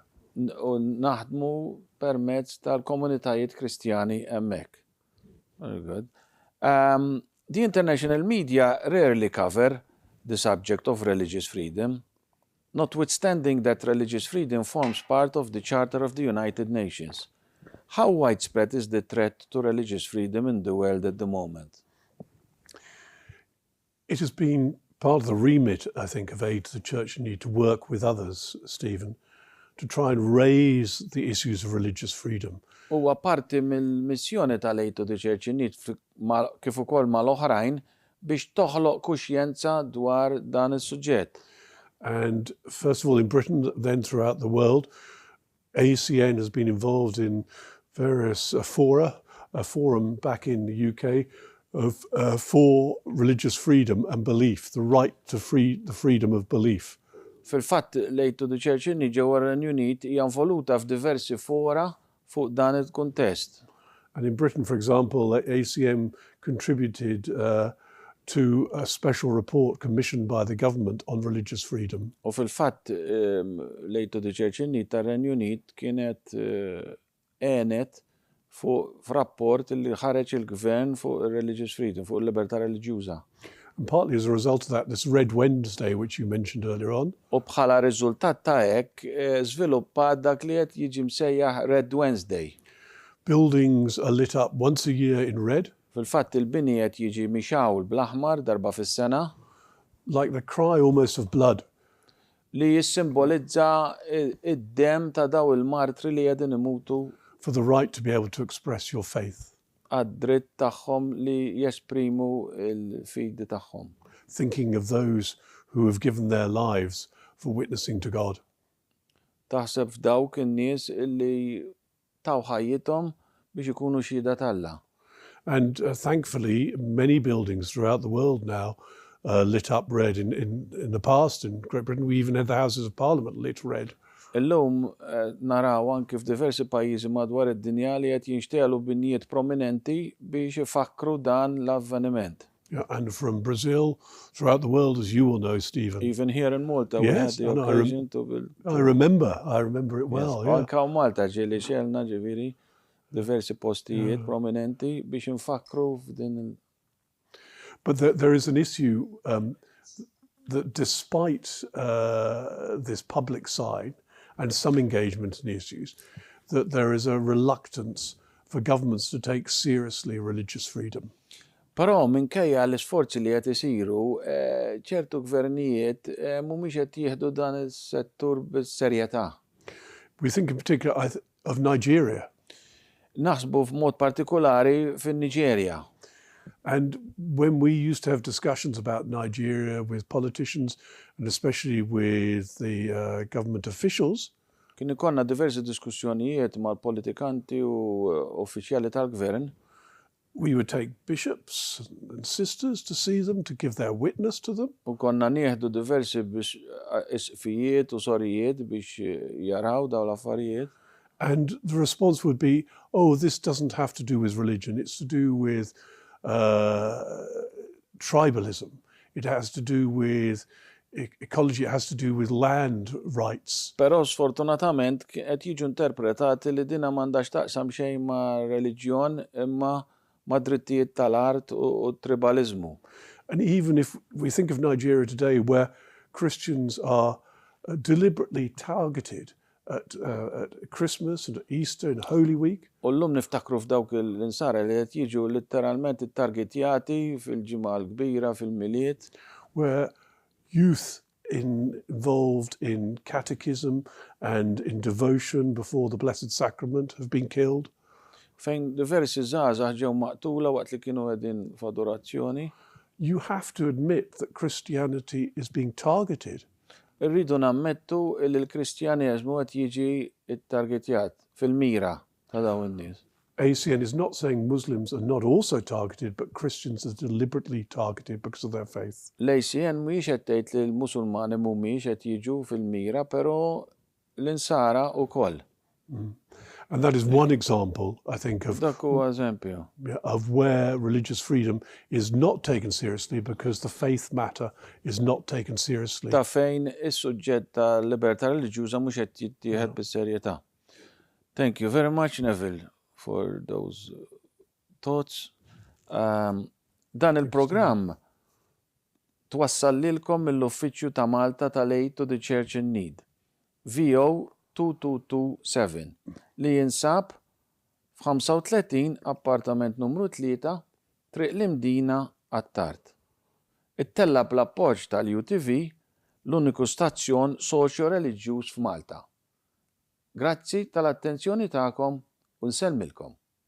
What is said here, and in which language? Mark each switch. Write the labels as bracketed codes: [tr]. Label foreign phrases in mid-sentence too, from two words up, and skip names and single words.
[mt] U naħdmu permezz tal-komunitajiet Kristjani hemmhekk. [en] Very good. The international media rarely cover the subject of religious freedom, notwithstanding that religious freedom forms part of the Charter of the United Nations. How widespread is the threat to religious freedom in the world at the moment? It has been part of the remit, I think, of Aid to the Church in Need to work with others, Stephen, to try and raise the issues of religious freedom. [mt] Huwa parti mill-missjoni tal-Aid to the Church in Need kif ukoll mal-oħrajn biex toħloq kuxjenza dwar dan is-suġġett. [en] And first of all in Britain, then throughout the world, ACN has been involved in various fora, a forum back in the UK for religious freedom and belief, the right to the freedom of belief. [mt] Fil-fatt l-Aid to the Church in Need ġewwa Renju Unit hija involuta f'diversi fora fuq dan il-kuntest. [en] And in Britain, for example, ACM contributed to a special report commissioned by the government on religious freedom. [mt] U fil-fatt l-Aid to the Church in Need tar-Renju Unit kienet għenet f'rapport li ħareġ il-gvern fuq [en] religious freedom, [mt] fuq il-libertà reliġjuża. [en] And partly as a result of that, this Red Wednesday, which you mentioned earlier on. [mt] U bħala riżultat ta' hekk żviluppat dak li qed jiġi msejjaħ Red Wednesday. [en] Buildings are lit up once a year in red. [mt] Fil-fatt il-bini qed jiġi mixawl bl-aħmar darba fis-sena [en] like the cry almost of blood. [mt] li jissimbolizza id-dem ta' daw il-martri li qegħdin imutu [en] For the right to be able to express your faith. [mt] għad-dritt tagħhom li jesprimu l-fidi tagħhom. [en] Thinking of those who have given their lives for witnessing to God. [mt] Taħseb f'dawk in-nies illi taw ħajjithom biex ikunu xhieda tal-Alla. [en] And thankfully, many buildings throughout the world now lit up red. In the past, in Great Britain, we even had the Houses of Parliament lit red. [mt] Illum naraw anke f'diversi pajjiżi madwar id-dinja li qed jinxtelu binijiet prominenti biex ifakru dan l-avveniment. [en] Yeah, and from Brazil, throughout the world, as you will know, Stephen. Even here in Malta, Yes, we had the occasion to... I remember it well. Yeah. [mt] Anka Malta ġieli xelna ġifieri diversi postijiet prominenti biex infakru f'din [en] But there is an issue that despite this public side and some engagement in issues, that there is a reluctance for governments to take seriously religious freedom. [mt] Però minkejja l-isforzi li qed isiru, ċertu gvernijiet mhumiex qed jieħdu dan is-settur bis-serjetà. [en] We think in particular of Nigeria. [mt] Naħsbu f'mod partikolari fin-Niġerja. [en] And when we used to have discussions about Nigeria with politicians and especially with the government officials, [mt] Kien ikollna diversi diskussjonijiet mal-politikanti u uffiċjali tal-gvern. [en] we would take bishops and sisters to see them, to give their witness to them. [mt] U konna nieħdu diversi biex isfijiet u sorijiet biex jaraw daw l-affarijiet. [en] And the response would be, oh, this doesn't have to do with religion. It's to do with tribalism. It has to do with ecology. It has to do with land rights. [mt] Però sfortunatament qed jiġu interpretati li dina m'għandax taqsam xejn ma' reliġjon imma ma' drittijiet tal-art u tribalizmu. [en] And even if we think of Nigeria today, where Christians are deliberately targeted at Christmas and Easter and Holy Week. [mt] U llum niftakru f'dawk l-insara li qed jiġu letteralment ittargetjati fil-ġimgħa l-kbira fil-miliet. [en] Where youth involved in catechism and in devotion before the Blessed Sacrament have been killed. [mt] Fejn diversi żgħażagħ ġew maqtula waqt li kienu qegħdin f'adorazzjoni. [en] You have to admit that Christianity is being targeted. [mt] Irridu nammettu li l-Kristjaneżmu qed jiġi ttargetjat fil-mira ta' dawn in-nies. [en] ACN is not saying Muslims are not also targeted, but Christians are deliberately targeted because of their faith. [mt] L-ACN mhijiex qed tgħid li l-Musulmani mhumiex qed jiġu fil-mira, però l-insara wkoll. [en] And that is one example, I think, of where religious freedom is not taken seriously because the faith matter is not taken seriously. [mt] Ta' fejn is-suġġett ta' libertà reliġjuża mhux qed jittieħed bis-serjetà. [en] Thank you very much, Neville, for those thoughts. [mt] Dan il-programm twassal lilkom mill-Uffiċċju ta' Malta tal-Aid to the Church in Need. VO 2227 li jinsab f'35 appartament numru 3 Triq l-Imdina Għat-Tart. Ittella bl-appoġġ tal-UTV l-uniku stazzjon soċjo-reliġjuż f'Malta. Grazzi tal-attenzjoni tagħkom u nsellmilkom.